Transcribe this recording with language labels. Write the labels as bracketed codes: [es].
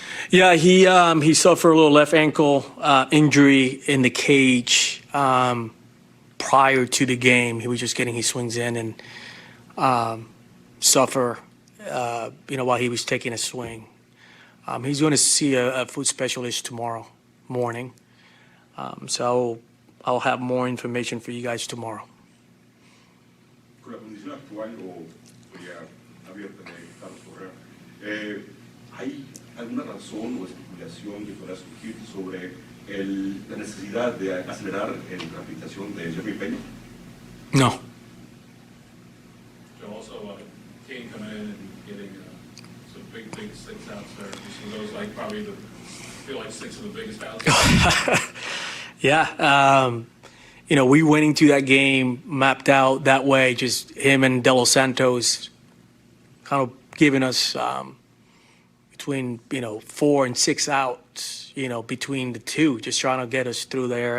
[en] Yeah, he suffered a little left ankle injury in the cage prior to the game. He was just getting his swings in and suffer, while he was taking a swing. He's going to see a foot specialist tomorrow morning. So I'll have more information for you guys tomorrow. [es] Con la condición actual o ya abierta de Carlos Correa, ¿hay alguna razón o especulación que pueda surgir sobre la necesidad de acelerar en la rehabilitación de Jeremy Peña? [en] No. So also, Kane coming in and getting some big 6 outs there. So those probably feel like 6 of the biggest outs. Yeah. We went into that game mapped out that way, just him and De Los Santos kind of giving us between 4 and 6 outs, between the two, just trying to get us through there.